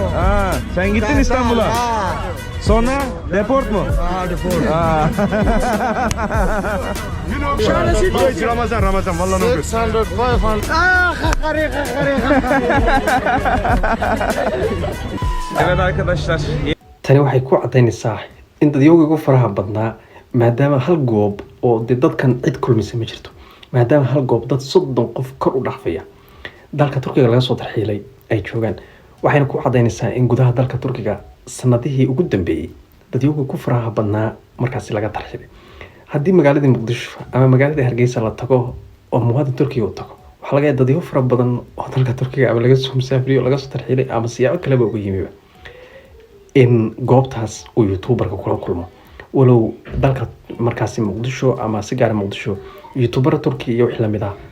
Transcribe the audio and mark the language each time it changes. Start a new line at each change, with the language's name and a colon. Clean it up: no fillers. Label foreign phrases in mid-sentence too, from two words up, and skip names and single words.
Turkish: Aa, sen gittin İstanbul'a. Ha. Sonra deport mu? Ha deport. Aa. Ramazan vallahi ne yapıyorsun? 600 Ah kakari. Evet arkadaşlar.
Somali: Tani waxay ku cadaynaysaa in dadyoogii ugu faraha badnaa maadaama hal goob oo dadkan cid kulmisay ma jirto maadaama hal goob dad 30 qof kor u dhaafaya dalka Turkiga laga soo tarxilay ay joogan waxayna ku cadaynaysaa in gudaha dalka Turkiga sanadihii ugu dambeeyay dadyoogii ku faraha badnaa markaas laga tarxilay haddii magaalada Muqdisho ama magaalada Hargeysa la tago oo muwaadin Turkiga u tago waxa laga yaabaa dadyo fara badan oo dalka Turkiga ama laga soo musaafiriyo laga soo tarxilay ama siyaabo kale ugu yimiba in goobtaas uu YouTuberka kula kulmo walow dalka markaas Muqdisho ama si gaar Muqdisho YouTuber Turkiga iyo wixii lamid ah